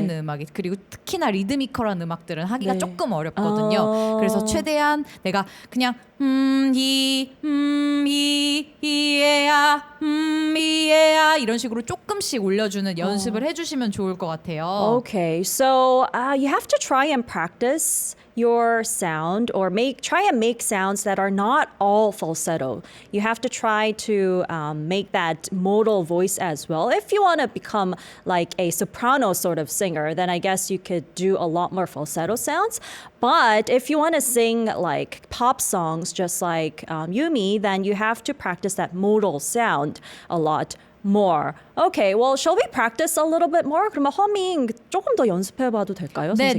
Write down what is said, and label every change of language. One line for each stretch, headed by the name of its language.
Korean: 있는 음악이. 그리고 특히나 리드미컬한 음악들은 하기가 네. 조금 어렵거든요. 그래서 최대한 내가 그냥 이에야 이에야 이런 식으로 조금씩 올려주는 연습을 해주시면 좋을 것 같아요.
English: Okay, so you have to try and practice your sound or try and make sounds that are not all falsetto. You have to try to make that modal voice as well. If you want to become like a soprano sort of singer, then I guess you could do a lot more falsetto sounds. But if you want to sing like pop songs just like Yumi, then you have to practice that modal sound a lot more. Okay, well, shall we practice a little bit more?
Korean: 그러면 허밍 조금 더 연습해봐도 될까요, 선생님?